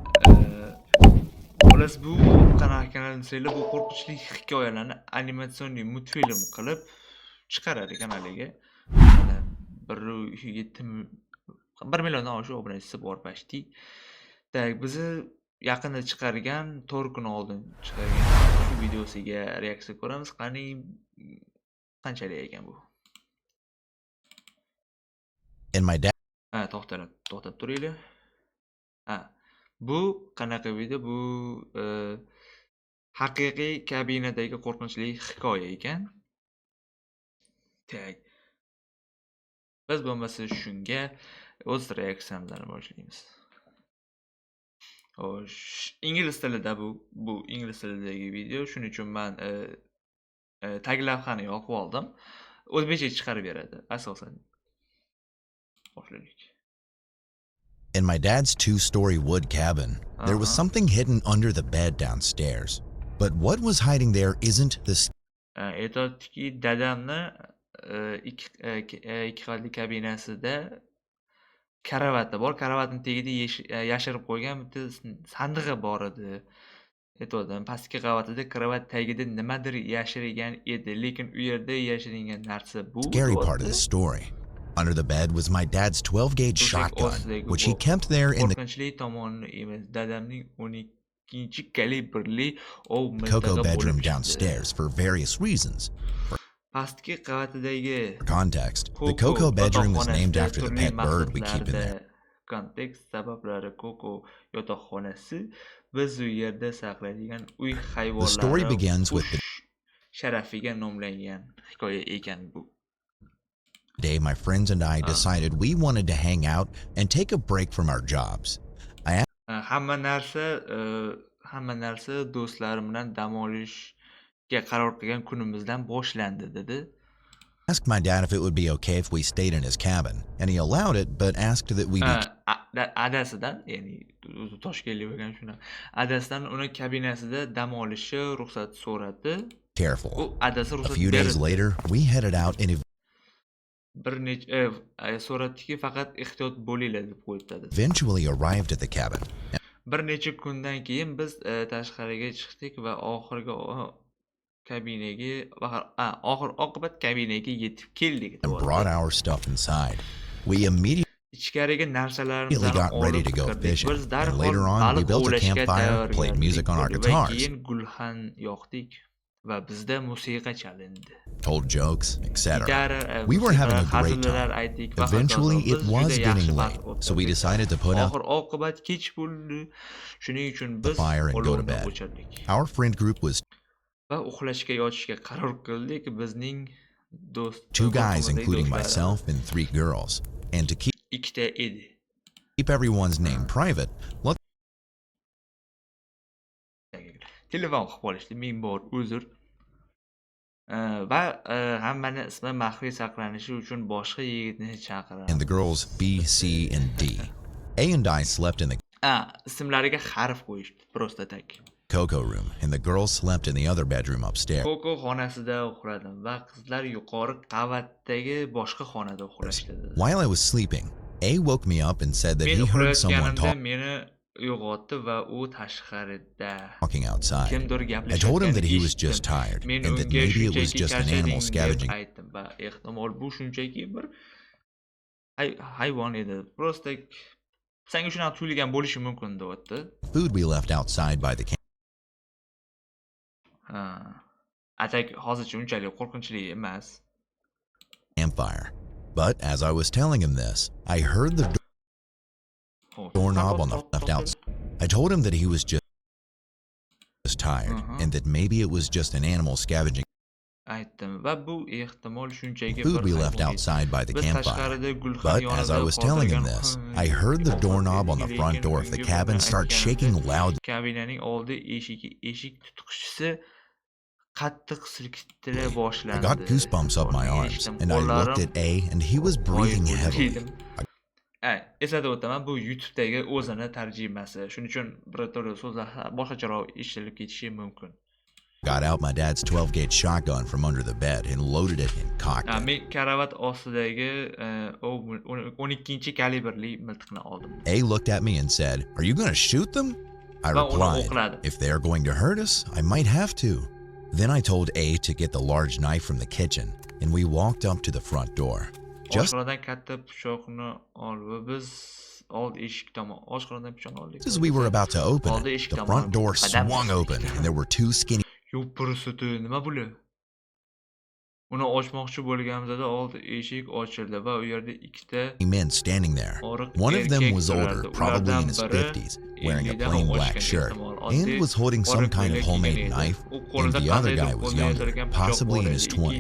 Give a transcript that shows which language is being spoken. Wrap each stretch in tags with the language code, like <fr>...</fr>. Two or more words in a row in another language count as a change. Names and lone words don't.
<uz>Xolos bu kanalni sizlar bu qo'rqinchli hikoyalarni animatsion multfilm qilib chiqaradi kanaliga. Mana 1 milliondan oshiq obunachisi bor почти. Tak bizni yaqinda chiqargan 4 kun oldin chiqargan shu videosiga reaksiya ko'ramiz. Qani qanchalik ekan bu?</uz> <en>In my dad.</en> <uz>To'xtab turinglar. Bu qanaqa video? Bu haqiqiy kabinadagi qo'rqinchli hikoya ekan. Tak. Biz bo'lmasa shunga o'z reaksiyamizni boshlaymiz. Xo'sh, ingliz tilida bu ingliz tilidagi video, shuning uchun men taglavhani yoqib oldim. O'zbekcha chiqarib beradi asosan.</uz> <en>In my dad's 2-story wood cabin, there was something hidden under the bed downstairs. But what was hiding there isn't the...</en> <uz>Aytadiki, dadamni ikki qavatli kabinasida karavati bor. Karavatning tagida yashirib qo'ygan bitta sandig'i bor edi. Aytdim, pastki qavatida kravat tagida nimadir yashirilgan edi, lekin u yerda yashirilgan narsa bu.</uz> <en>Scary part of the story. Under the bed was my dad's 12-gauge shotgun, which he kept there in the Coco bedroom downstairs for various reasons. For context, the Coco bedroom is named after the pet bird we keep in there. The story begins with the day my friends and I decided we wanted to hang out and take a break from our jobs.</en> <uz>Hamma narsa do'stlarim bilan dam olishga qaror qilgan kunimizdan boshlandi dedi.</uz> <en>Asked my dad if it would be okay if we stayed in his cabin, and he allowed it, but asked that we be</en> <uz>adasidan, ya'ni o'zi Toshkentlik bo'lgan shuna. Adasidan uni kabinasida dam olishi ruxsat so'radi.</uz> <en>Careful. A few days later, we headed out and</en> <uz>so'radiki, faqat ehtiyot bo'linglar deb qo'yibdi.</uz> <en>Eventually arrived at the cabin.</en> <uz>Bir necha kundan keyin biz tashqariga chiqdik va oxirgi oqibat kabinaga yetib keldik.</uz> <en>And brought our stuff inside. We immediately got ready to go fishing. And later on, we built a campfire, played music on our guitars, told jokes, etc. We were having a great time. Eventually, it was getting late, so we decided to put out the fire and go to bed. Our friend group was 2 guys, including myself, and 3 girls. And to keep everyone's name private,</en> <uz>telefon qilib qolishdi, ming bor uzr. Va hammani ismi maxfiy saqlanishi uchun boshqa yigitni chaqiradi.</uz> <en>And the girls B, C, and D. A and I slept in the</en> <uz>ismlariga harf qo'yishdi,</uz> <ru>просто так.</ru> <en>Coco room, and the girls slept in the other bedroom upstairs.</en> <uz>Coco xonasida uxladim va qizlar yuqori qavatdagi boshqa xonada uxlashdi.</uz> <en>While I was sleeping, A woke me up and said that he heard someone talking outside. I told him that he was just tired and that maybe it was just an animal scavenging. Food we left outside by the campfire. But as I was telling him this, I heard the doorknob on the left outside. I told him that he was just was tired and that maybe it was just an animal scavenging</en> <uz>aytdim va bu ehtimol shunchaki</uz> <en>food</en> <uz>bir</uz> <en>we left</en> <uz>hayvon edi.</uz> <en>outside by the</en> <uz>Biz</uz> <en>campfire.</en> <uz>tashqarida gulxan</uz> <en>But as I</en> <uz>yonida</uz> <en>was telling him</en> <uz>qoldirgan</uz> <en>this, I heard the doorknob on the front door of the cabin start shaking loudly.</en> <uz>Kabinaning oldi eshik tutqichisi qattiq silkitila</uz> <en>I</en> <uz>boshlandi.</uz> <en>got goosebumps up my arms, and I looked at A, and he was breathing heavily.</en> <uz>Eslatib o'taman, bu YouTube'dagi o'zini tarjimasi. Shuning uchun bir turli so'zlar boshqacharoq eshitilib ketishi mumkin.</uz> <en>Got out my dad's 12-gauge shotgun from under the bed and loaded it and cocked it.</en> <uz>Men karavat ostidagi 12 kaliberli miltiqni oldim.</uz> <en>A looked at me and said, "Are you going to shoot them?" I replied, "If they are going to hurt us, I might have to." Then I told A to get the large knife from the kitchen, and we walked up to the front door. Just</en> <uz>katta pichoqni olib biz old eshik tomon oshxonadan pichoqni oldik.</uz> <en>as we were about to open it, the front door swung open, and there were two skinny</en> <uz>nima bular? Uni ochmoqchi bo'lganimizda old eshik ochildi va u yerda ikkita</uz> <en>men standing there. One of them was older, probably in his 50s, wearing a plain black shirt, and was holding some kind of homemade knife, and the other guy was younger, possibly in his 20s.</en>